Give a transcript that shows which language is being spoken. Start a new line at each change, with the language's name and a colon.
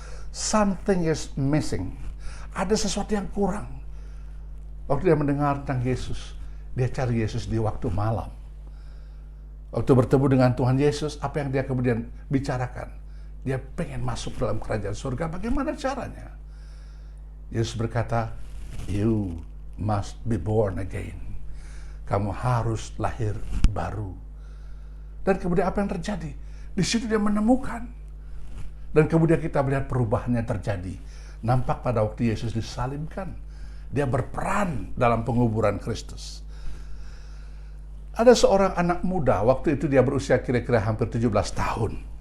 English: Something is missing.
Indonesian: Ada sesuatu yang kurang. Waktu dia mendengar tentang Yesus, dia cari Yesus di waktu malam. Waktu bertemu dengan Tuhan Yesus, apa yang dia kemudian bicarakan? Dia pengen masuk dalam kerajaan surga. Bagaimana caranya? Yesus berkata,
English: "You must be born again."
Indonesian: Kamu harus lahir baru. Dan kemudian apa yang terjadi? Di situ dia menemukan. Dan kemudian kita melihat perubahannya terjadi. Nampak pada waktu Yesus disalibkan, dia berperan dalam penguburan Kristus. Ada seorang anak muda, waktu itu dia berusia kira-kira hampir 17 tahun.